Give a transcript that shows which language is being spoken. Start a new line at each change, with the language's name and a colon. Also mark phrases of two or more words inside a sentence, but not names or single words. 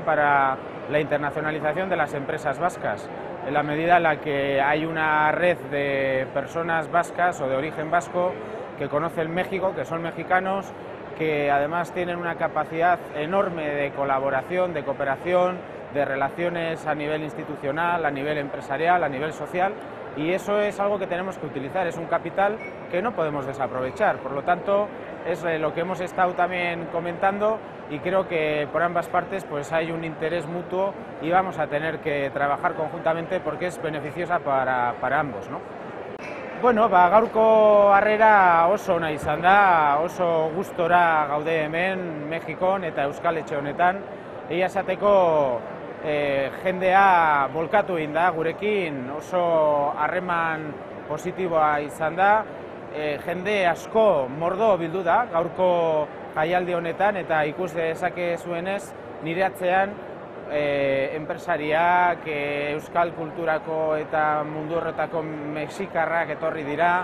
Spanish: para la internacionalización de las empresas vascas, en la medida en la que hay una red de personas vascas o de origen vasco que conocen México, que son mexicanos, que además tienen una capacidad enorme de colaboración, de cooperación, de relaciones a nivel institucional, a nivel empresarial, a nivel social, y eso es algo que tenemos que utilizar, es un capital que no podemos desaprovechar. Por lo tanto, es lo que hemos estado también comentando y creo que por ambas partes pues hay un interés mutuo y vamos a tener que trabajar conjuntamente porque es beneficiosa para ambos, ¿no?
Basque: Bueno, gaurko harrera oso ona izan da, oso gustora gaude hemen Mexikon eta Euskal Etxe honetan. Egia esateko jendea bolkatu egin da gurekin, oso harreman positiboa izan da, jende asko mordo bildu da gaurko jaialdi honetan eta ikus dezakezuenez nire atzean enpresariak, euskal kulturako eta mundu horretako mexikarrak etorri dira.